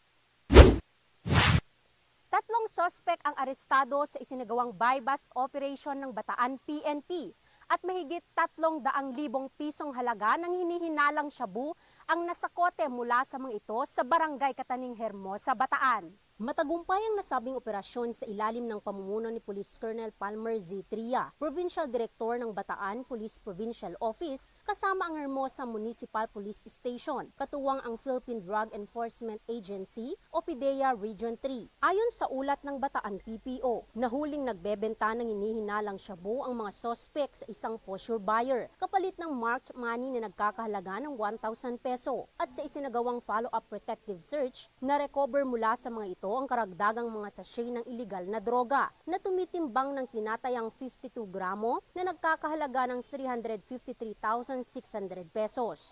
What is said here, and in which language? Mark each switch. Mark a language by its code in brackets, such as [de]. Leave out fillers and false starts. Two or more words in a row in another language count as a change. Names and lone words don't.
[tl] 3 sospek ang arestado sa isinagawang [en] bypass operation [tl] ng Bataan PNP at mahigit 300,000 pisong halaga ng hinihinalang shabu ang nasakote mula sa mga ito sa Barangay Kataning, Hermosa, Bataan. Matagumpay ang nasabing operasyon sa ilalim ng pamumuno ni Police Colonel Palmer Z. Tria, Provincial Director ng Bataan Police Provincial Office, kasama ang Hermosa Municipal Police Station, katuwang ang Philippine Drug Enforcement Agency o PDEA Region 3. Ayon sa ulat ng Bataan PPO, nahuling nagbebenta ng hinihinalang shabu ang mga suspect sa isang [en] posture buyer, [tl] kapalit ng [en] marked money [tl] na nagkakahalaga ng 1,000 peso. At sa isinagawang [en] follow-up protective search, [tl] na-recover mula sa mga ito ang karagdagang mga sachet ng illegal na droga na tumitimbang ng tinatayang 52 gramo na nagkakahalaga ng 353,600 pesos.